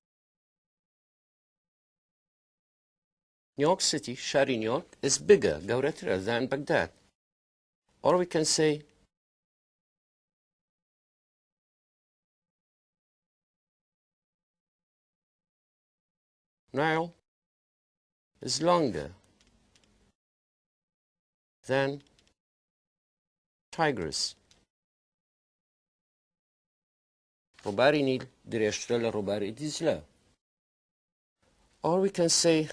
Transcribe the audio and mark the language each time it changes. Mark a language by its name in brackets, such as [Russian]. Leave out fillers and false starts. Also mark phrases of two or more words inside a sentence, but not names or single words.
[English] New York City, [Central Kurdish] شاری نیویۆرک [English] is bigger گەورەترە than Baghdad. Or we can say Nile is longer than Tigris. [Central Kurdish] ڕووباری نیل درێژترە لە ڕووباری دیجلە. [English] Or we can say